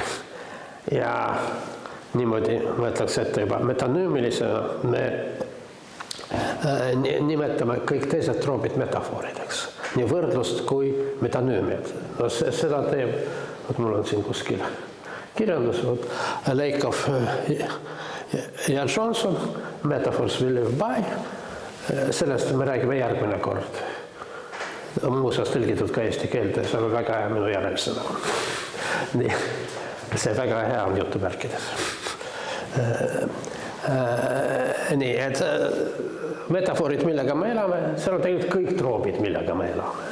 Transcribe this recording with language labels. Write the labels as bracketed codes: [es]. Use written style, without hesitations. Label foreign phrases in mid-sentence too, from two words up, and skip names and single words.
[et] Ja niimoodi mõtleks ette juba metanüümilisena me nimetame kõik teised troobid metafoorideks. Nii võrdlust kui metanüümiat. No seda teeb, mul on siin kuskil kirjandus, Leikov ja Johnson, Metaphors will live by. Sellest me räägime järgmine kord. Muuseas tõlgitud ka eesti keelde, see on väga hea minu järelsõna. Nii, see väga hea on jutupärkides. Nii, et metafoorid, millega me elame, see on tegelikult kõik troobid, millega me elame.